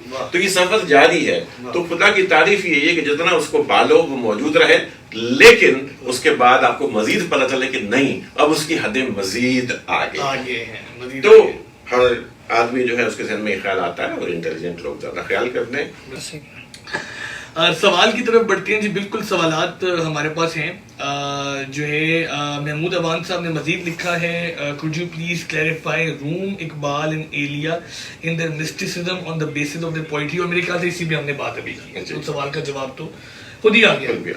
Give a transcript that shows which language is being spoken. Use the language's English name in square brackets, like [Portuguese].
[Urdu] تو یہ سفر جاری ہے. تو خدا کی تعریف یہی ہے کہ جتنا اس کو پالو وہ موجود رہے، لیکن اس کے بعد آپ کو مزید پتہ چلے کہ نہیں، اب اس کی حدیں مزید آگے ہیں. تو ہر آدمی جو ہے اس کے ذہن میں یہ خیال آتا ہے، اور انٹیلیجنٹ لوگ زیادہ خیال کرتے ہیں. سوال کی طرف بڑھتے ہیں جی. بالکل سوالات ہمارے پاس ہیں. جو ہے محمود اوان صاحب نے مزید لکھا ہے، [English] could you please clarify Rumi, Iqbal and Elia in their mysticism on the basis of their poetry. [Urdu] اور میرے خیال سے اسی بھی ہم نے بات ابھی کی. اس سوال کا جواب تو خود ہی آ گیا.